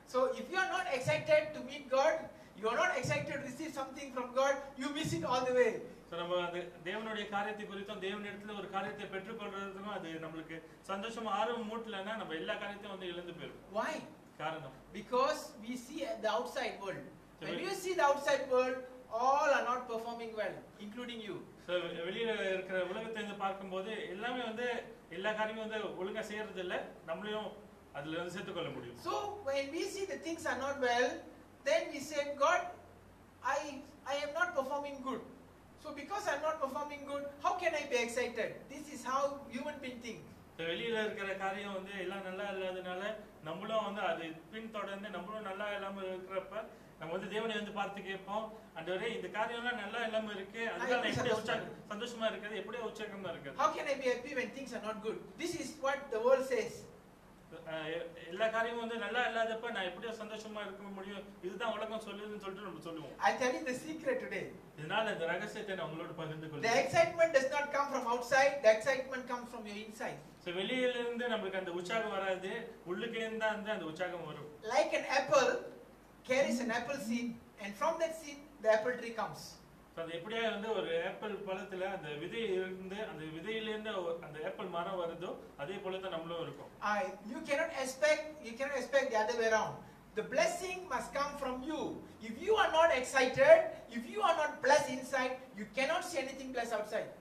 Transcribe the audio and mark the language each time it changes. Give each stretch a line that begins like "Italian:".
English: So if you are not excited to meet God, you are not excited to receive something from God, you miss it all the way.
Tamil: So நம்ம அந்த தேவனுடைய காரியத்தை குறித்தும் தேவனிடத்துல ஒரு காரியத்தை பெற்றுக்கொள்றதுக்கும் அது நமக்கு சந்தோஷமா ஆர்வம் மூட்டலன்னா நம்ம எல்லா காரியத்தையும் வந்து இழந்து போயிடும்.
English: Why?
Tamil: காரணம்
English: because we see the outside world. When you see the outside world, all are not performing well, including you.
Tamil: So வெளியில இருக்கிற உலகத்தை வந்து பார்க்கும்போது எல்லாமே வந்து எல்லா காரியமும் வந்து ஒழுங்கா செய்யறது இல்ல, நம்மளையும் அதுல வந்து சேர்த்து கொள்ள முடியும்.
English: So when we see the things are not well, then we say, God, I am not performing good. So because I am not performing good, how can I be excited? This is how human being think.
Tamil: வெளியில இருக்கிற காரியம் வந்து எல்லாம் நல்லா இல்லாதனால நம்மளும் வந்து அது பின்தொடர்ந்து நம்மளும் நல்லா இல்லாம இருக்கிறப்ப நம்ம வந்து தேவனை வந்து பார்த்து கேட்போம், ஆண்டவரே இந்த காரியம்லாம் நல்லா இல்லாம இருக்கு, அதனால எப்படி சந்தோஷமா இருக்குது, எப்படி உற்சாகமா இருக்குது.
English: How can I be happy when things are not good? This is what the world says.
Tamil: எல்லா காரியமும் வந்து நல்லா இல்லாதப்ப நான் எப்படி சந்தோஷமா இருக்க முடியும், இதுதான் உலகம் சொல்லுதுன்னு சொல்லிட்டு நம்ம சொல்லுவோம்.
English: I tell you the secret today.
Tamil: இதனால இந்த ரகசியத்தை நான் உங்களோட பகிர்ந்து கொள்றேன்.
English: The excitement does not come from outside, the excitement comes from your inside.
Tamil: So வெளியில இருந்து நமக்கு அந்த உற்சாகம் வராது, உள்ளுக்கே இருந்து அந்த உற்சாகம் வரும்.
English: Like an apple carries an apple seed, and from that seed the apple tree comes.
Tamil: So அது எப்படியா வந்து ஒரு ஆப்பிள் பழத்துல அந்த விதை இருந்து அந்த விதையில இருந்து அந்த ஆப்பிள் மரம் வருதோ அதே போல தான் நம்மளும் இருக்கும்.
English: You cannot expect the other way around. The blessing must come from you. If you are not excited, if you are not blessed inside, you cannot see anything blessed outside.